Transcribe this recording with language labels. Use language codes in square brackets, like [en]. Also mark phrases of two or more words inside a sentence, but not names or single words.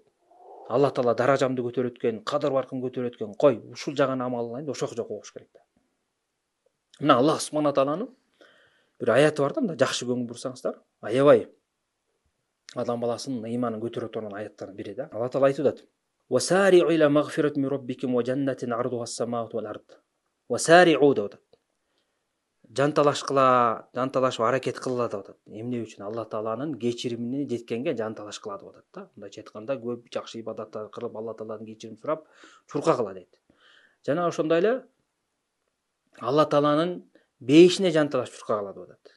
[ky] Алла Таала даражамды көтөрөт экен, кадыр баркын көтөрөт экен. Кой, ушул жагына амал кылайын, ошого жок болуш керек да. Мына Аллах субхана тааланын бир аяты бар да, мында жакшы көңүл бурсаңыздар, аябай адам баласынын ыйманын көтөрө турган аяттардын бири да. Алла Таала айтып атат: [ar] وسارعوا إلى مغفرة من ربكم وجنة عرضها السماوات والأرض. [ky] وسارعوا деп атат. Жанталашып аракет кылгыла деп атат. Эмне үчүн? Алла Тааланын кечиримине жеткенге жанталаш кыла деп атат да. Мындайча айтканда, көп жакшы ибадаттар кылып, Алла Тааладан кечирим сурап, чурка кыла дейт. Жана ошондой эле Алла Тааланын бейишине жанталаш чурка кыла деп атат.